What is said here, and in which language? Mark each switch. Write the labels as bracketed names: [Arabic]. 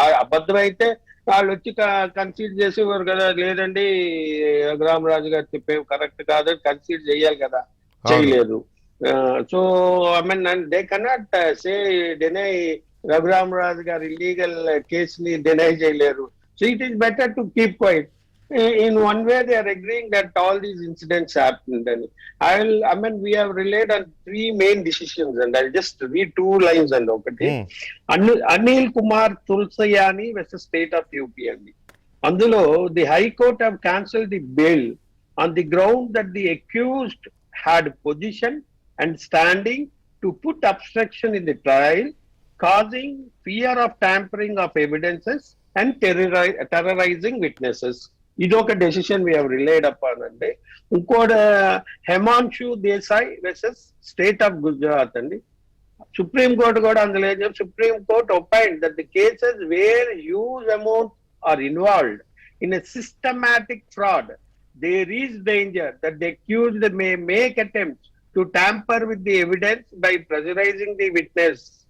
[Telugu] అబద్ధం అయితే వాళ్ళు వచ్చి కన్సీడ్ చేసేవారు కదా, లేదండి రఘురామరాజు గారు చెప్పేవి కరెక్ట్ కాదు, కన్సీడ్ చేయాలి కదా, చేయలేదు. [English] so I mean they cannot say deny [Telugu] Raghurama Raju గారు ఇల్లీగల్ కేసుని డినై చేయలేరు. [English] So it is better to keep quiet. In one way they are agreeing that all these incidents happened. And we have relied on 3 main decisions, and I'll just read 2 lines and okati. Anil Kumar Tulsayani versus State of UP andi. Andulo the High Court have cancelled the bail on the ground that the accused had position and standing to put obstruction in the trial, causing fear of tampering of evidences and terrorizing witnesses. [Telugu] ఇదొక decision [English] we have relied upon [Telugu] అండి. ఇంకోటి Himanshu Desai versus state of Gujarat అండి. Supreme court కూడా అందులో ఏం చెప్పి, [English] Supreme court opined that the cases where huge amount are involved in a systematic fraud, there is danger that the accused may make attempts to tamper with the evidence by pressurising the witness.